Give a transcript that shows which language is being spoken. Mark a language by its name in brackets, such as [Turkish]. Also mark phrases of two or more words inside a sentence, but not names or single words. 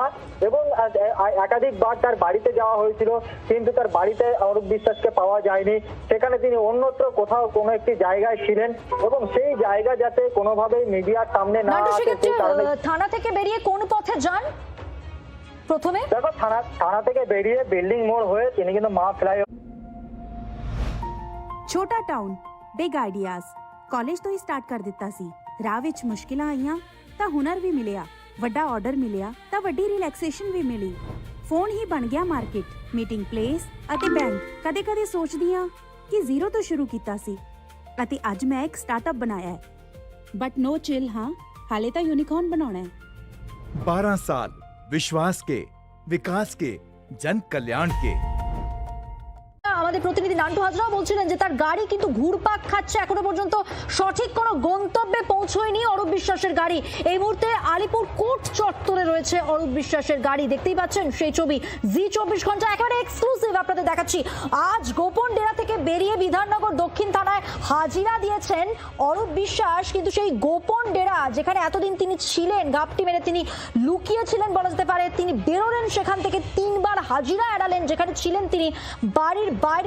[Bangla] এবং একাধিকবার তার বাড়িতে যাওয়া হয়েছিল কিন্তু তার বাড়িতে অরূপ বিশ্বাসকে পাওয়া যায়নি। সেখানে তিনি অন্যত্র কোথাও কোনো একটি জায়গায় ছিলেন এবং সেই জায়গা যাতে কোনোভাবেই মিডিয়ার সামনে না আসে সেই কারণে। থানা থেকে বেরিয়ে কোন পথে যান প্রথমে? দেখো, থানা থেকে বেরিয়ে বিল্ডিং মোড় হয়ে তিনি কিন্তু মা ফ্লাইওভার। [Punjabi] ਛੋਟਾ [English] town big ideas [Punjabi] ਕਾਲਜ ਤੋਂ ਹੀ ਸਟਾਰਟ ਕਰ ਦਿੱਤਾ ਸੀ। ਰਾਹ ਵਿੱਚ ਮੁਸ਼ਕਿਲਾਂ ਆਈਆਂ ਤਾਂ ਹੁਨਰ ਵੀ ਮਿਲਿਆ, ਵੱਡਾ ਆਰਡਰ ਮਿਲਿਆ ਤਾਂ ਵੱਡੀ ਰਿਲੈਕਸੇਸ਼ਨ ਵੀ ਮਿਲੀ। ਫੋਨ ਹੀ ਬਣ ਗਿਆ ਮਾਰਕੀਟ, [English] meeting place [Punjabi] ਅਤੇ ਬੈਂਕ। ਕਦੇ-ਕਦੇ ਸੋਚਦੀ ਹਾਂ ਕਿ ਜ਼ੀਰੋ ਤੋਂ ਸ਼ੁਰੂ ਕੀਤਾ ਸੀ ਅਤੇ ਅੱਜ ਮੈਂ ਇੱਕ ਸਟਾਰਟਅਪ ਬਣਾਇਆ ਹੈ। [English] but no chill, [Punjabi] ਹਾਂ ਹਾਲੇ ਤਾਂ ਯੂਨੀਕॉर्न ਬਣਾਉਣਾ ਹੈ। [Hindi] 12 साल विश्वास के, विकास के, जन कल्याण के। [Bangla] আমাদের প্রতিনিধি নান্টু হাজরাও বলছিলেন যে তার গাড়ি কিন্তু ঘুরপাক খাচ্ছে, এখনো পর্যন্ত সঠিক কোনো গন্তব্যে পৌঁছয়নি অরূপ বিশ্বাসের গাড়ি। এই মুহূর্তে আলিপুর কোর্ট চত্বরে রয়েছে অরূপ বিশ্বাসের গাড়ি, দেখতেই পাচ্ছেন সেই ছবি। জি 24 ঘন্টা একেবারে এক্সক্লুসিভ আপনাদের দেখাচ্ছি। আজ গোপন ডেরা থেকে বেরিয়ে বিধাননগর দক্ষিণ থানায় হাজিরা দিয়েছেন অরূপ বিশ্বাস, কিন্তু সেই গোপন ডেরা যেখানে এতদিন তিনি ছিলেন, গাপটি মেরে তিনি লুকিয়েছিলেন বলা যেতে পারে, তিনি বেরোলেন সেখান থেকে, 3 বার হাজিরা এড়ালেন যেখানে ছিলেন তিনি বাড়ির বাইরে।